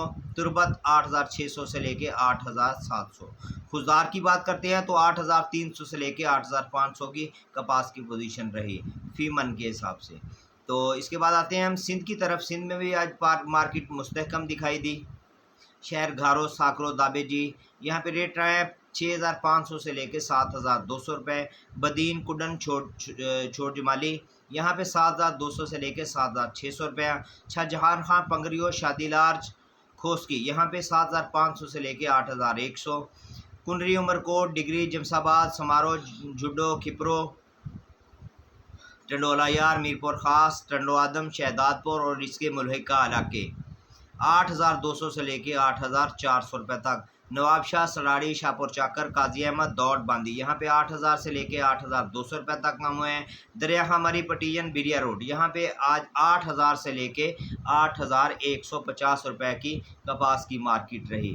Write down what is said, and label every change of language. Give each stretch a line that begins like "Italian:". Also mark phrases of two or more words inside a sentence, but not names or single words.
Urdu: تربت 8,600 سے لے کے 8,700. خضدار کی بات کرتے ہیں تو 8,300 سے لے کے 8,500 کی کپاس کی پوزیشن رہی فی من کے حساب سے. تو اس کے بعد آتے ہیں ہم سندھ کی طرف۔ سندھ میں بھی آج مارکیٹ مستحکم دکھائی دی. شہر گھارو ساکرو دابیجی یہاں پے ریٹ رہا ہے 6,500 سے لے کے 7,200 روپے. بدین کڈن چھوٹ جمالی یہاں پے 7,200 سے لے کے 7,600 روپیہ. شاہجہان خاں پنگریو شادی لارج کھوسکی یہاں پے 7,500 سے لے کے 8,100. کنڈری عمرکوٹ ڈگری جمساباد سامارو جڈو کھپرو ٹنڈولا یار میرپور خاص ٹنڈو آدم شہدادپور اور اس کے ملحقہ علاقے 8,200 سے لے کے 8,400 روپے تک. نوابشاہ سراڑی شاہپور چاکر قاضی احمد دوڑ باندی یہاں پے 8,000 سے لے کے 8,200 روپے تک کام ہوئے ہیں. دریا ہماری پٹین بیریا روڈ یہاں پے آج 8,000 سے لے کے 8,150 روپے کی کپاس کی مارکیٹ رہی.